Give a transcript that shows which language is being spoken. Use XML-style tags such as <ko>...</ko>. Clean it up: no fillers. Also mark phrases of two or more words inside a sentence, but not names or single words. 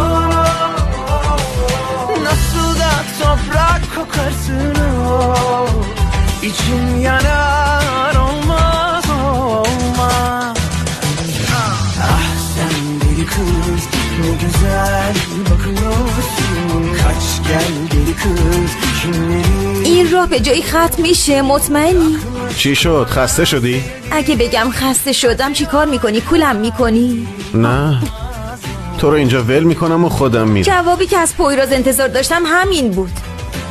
<tr>Nasıl da toprak kokarsın o. İçim yanar olmaz olmaz. Ah sen deli kız ne güzel bakıyorsun. Kaç gel deli kız kimleri.</tr> <fa>این راه به جایی ختم میشه مطمئنی؟ چی شد؟ خسته شدی؟ اگه بگم خسته شدم چی کار میکنی؟ کولم میکنی؟ نه تو رو اینجا ول میکنم و خودم میرم. جوابی که از پویراز انتظار داشتم همین بود.</fa>